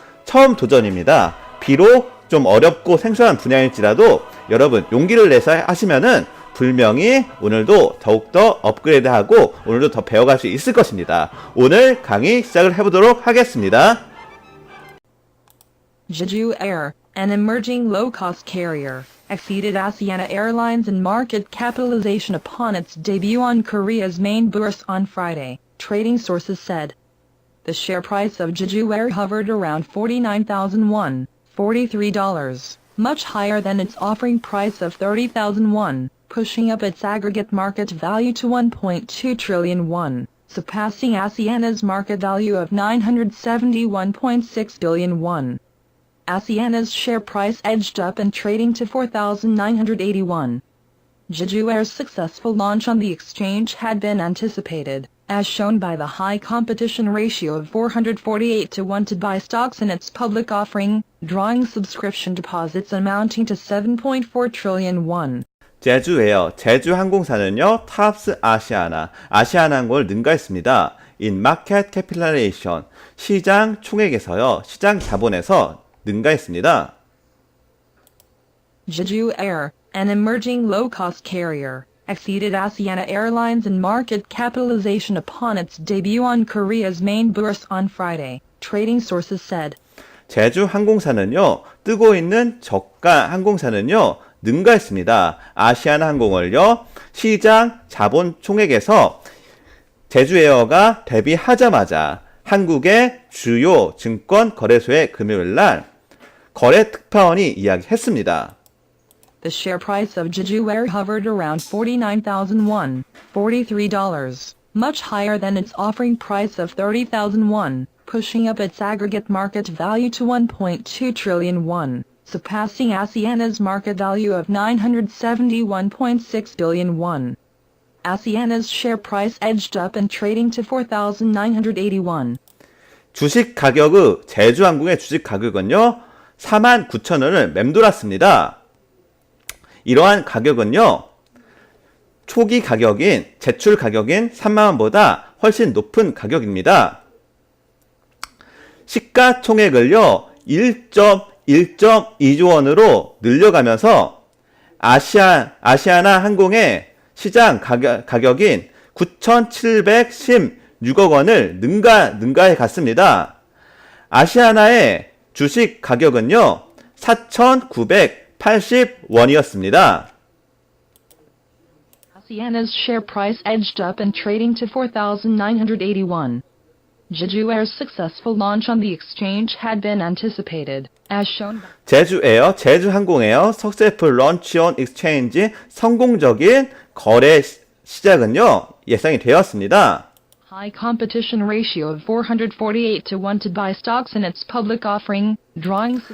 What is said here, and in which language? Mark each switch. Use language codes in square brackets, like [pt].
[ko] 처음 도전입니다. 비록 좀 어렵고 생소한 분야일지라도 여러분 용기를 내서 하시면은 분명히 오늘도 더욱더 업그레이드하고 오늘도 더 배워갈 수 있을 것입니다. 오늘 강의 시작을 해보도록 하겠습니다. [en] Jeju Air, an emerging low-cost carrier, exceeded Asiana Airlines in market capitalization upon its debut on Korea's main bourse on Friday, trading sources said. The share price of Jeju Air hovered around 49,000 won, $43, much higher than its offering price of 30,000 won, pushing up its aggregate market value to 1.2 trillion won, surpassing Asiana's market value of 971.6 billion won. Asiana's share price edged up in trading to 4,981. Jeju Air's successful launch on the exchange had been anticipated, as shown by the high competition ratio of 448 to 1 to buy stocks in its public offering, drawing subscription deposits amounting to 7.4 trillion won. [ko] 제주에어, 제주항공사는요, 탑스 아시아나항공을 능가했습니다. [en] in market capitalization, [ko] 시장 총액에서요, 시장 자본에서 능가했습니다. [en] Jeju Air, an emerging low-cost carrier, exceeded Asiana Airlines in market capitalization upon its debut on Korea's main bourse on Friday, trading sources said. [ko] 제주항공사는요, 뜨고 있는 저가 항공사는요, 능가했습니다. 아시아나항공을요, 시장 자본 총액에서 제주에어가 데뷔하자마자 한국의 주요 증권 거래소의 금요일날 거래 특파원이 이야기했습니다. [en] The share price of Jeju Air hovered around 49,000 won, $43, much higher than its offering price of 30,000 won, pushing up its aggregate market value to 1.2 trillion won, surpassing Asiana's market value of 971.6 billion won. Asiana's share price edged up in trading to 4,981. [ko] 주식 제주항공의 주식 가격은요, 49,000원을 맴돌았습니다. 이러한 가격은요, 초기 가격인, 제출 가격인 3만원보다 훨씬 높은 가격입니다. 시가총액을요, 1.2조 원으로 늘려가면서 아시아나 항공의 시장 가격인 9,716억 원을 능가해 갔습니다. 아시아나의 주식 가격은요, 4,980원이었습니다. [en] Asiana's share price edged up in trading to 4,981. Jeju Air's successful launch on the exchange had been anticipated, as shown by [ko] 제주항공에어 [en] successful launch on exchange, [ko] 성공적인 거래 시작은요, 예상이 되었습니다. [en] high competition ratio of 448 to 1 to buy stocks in its public offering, drawing